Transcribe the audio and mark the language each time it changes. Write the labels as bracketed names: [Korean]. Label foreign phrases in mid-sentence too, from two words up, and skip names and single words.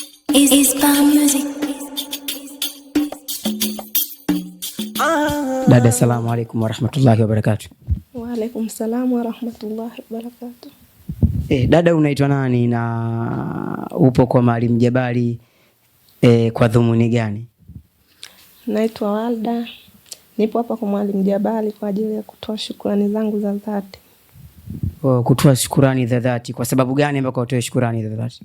[Swahili] Music. Dada, [Arabic] السلام عليكم ورحمة الله وبركاته. وعليكم السلام ورحمة الله وبركاته. [Swahili] Dada, unaitwa nani na upo kwa Mwalimu Jabali kwa dhumuni gani? Naitwa Walda. Nipo hapa kwa Mwalimu Jabali kwa ajili ya kutoa shukrani zangu za dhati. Kutoa shukrani za dhati. Kwa sababu gani mpaka utoe shukrani za dhati?